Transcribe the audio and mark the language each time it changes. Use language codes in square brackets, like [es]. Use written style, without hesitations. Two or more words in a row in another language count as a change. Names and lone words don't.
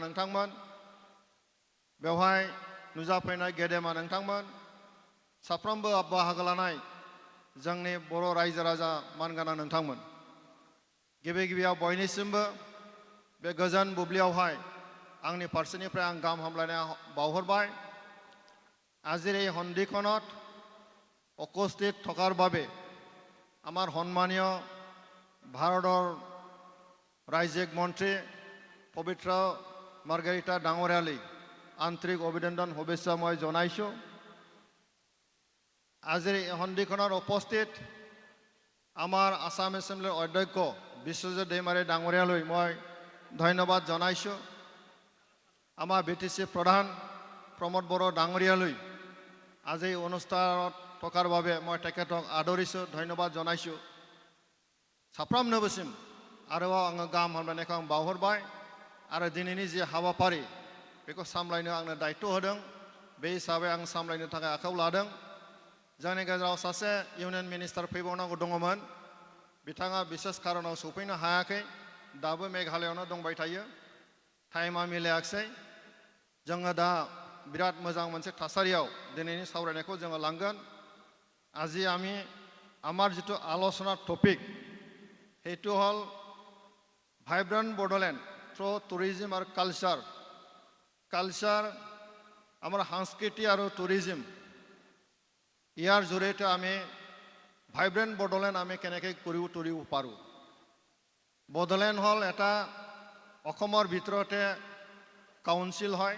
[brx] नोंथांमोन बेवहाय नुजाफैनाय गेदेमा नोंथांमोन साफ्रोमबो बाहागो लानाय जोंनि बर' रायजो राजा मानगोनां नोंथांमोन गिबि गिबियाव बयनिसिमबो बे गोजोन बुब्लियावहाय आंनि फारसेनिफ्राय आं गाहाम हामलायनाय बावहरबाय [as] আজিৰ এই সন্ধিখনত উপস্থিত থকাৰ বাবে আমাৰ সন্মানীয় ভাৰতৰ ৰাজ্যিক মন্ত্ৰী পবিত্ৰ মাৰ্গাৰিটা ডাঙৰীয়ালৈ আন্তৰিক অভিনন্দন শুভেচ্ছা মই জনাইছোঁ আজিৰ এই সন্ধিখনত উপস্থিত আমাৰ আসাম এছেম্বলিৰ অধ্যক্ষ বিশ্বজিৎ दैमारी ডাঙৰীয়ালৈ মই ধন্যবাদ জনাইছোঁ আমাৰ বিটিচি প্ৰধান প্ৰমোদ বড়ো ডাঙৰীয়ালৈ আজি অনুষ্ঠানত থকাৰ বাবে মই তেখেতক আদৰিছোঁ ধন্যবাদ জনাইছোঁ [brx] साफ्रोमनोबोसिम आरोबाव आङो गाहाम हामलायनायखौ आं बावहरबाय आरो दिनैनि जे हाबाफारि बेखौ सामलायनो आंनो दायित्व होदों बे हिसाबै आं सामलायनो थाखाय आखायाव लादों जोंनि गेजेराव सासे इउनियन मिनिस्टार फैबावनांगौ दङमोन बिथाङा बिसेस खारनाव सफैनो हायाखै दाबो मेघालयआवनो दंबाय थायो टाइमा मिलायाखै जोङो दा बिराद मोजां मोनसे थासारियाव दिनैनि सावरायनायखौ जोङो लांगोन [as] আজি আমি আমাৰ जितु आलोचनार टपिक সেইটো হ'ল ভাইব্ৰেণ্ট বড়োলেণ্ড থ্ৰু টুৰিজিম আৰু কালচাৰ আমাৰ সংস্কৃতি আৰু টুৰিজিম ইয়াৰ জৰিয়তে আমি ভাইব্ৰেণ্ট বড়োলেণ্ড আমি কেনেকৈ কৰিব পাৰোঁ বড়োলেণ্ড হ'ল এটা অসমৰ ভিতৰতে কাউন্সিল হয়